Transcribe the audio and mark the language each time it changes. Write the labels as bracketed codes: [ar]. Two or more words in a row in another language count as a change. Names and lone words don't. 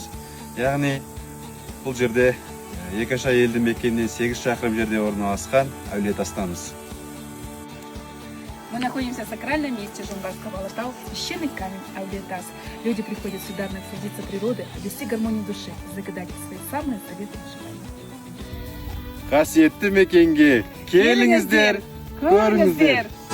[kk] Яғни, бұл жерде Екаша елді мекенінен 8 шақырым жерде орналасқан Әулиетастамыз. [ru] Мы находимся в сакральном месте Жоңгарского Алатау, священный камень Әулиетас. Люди приходят сюда насладиться природой, обрести гармонию души, загадать свои самые заветные желания. [kk] Қасиетті мекенге келіңіздер, көріңіздер.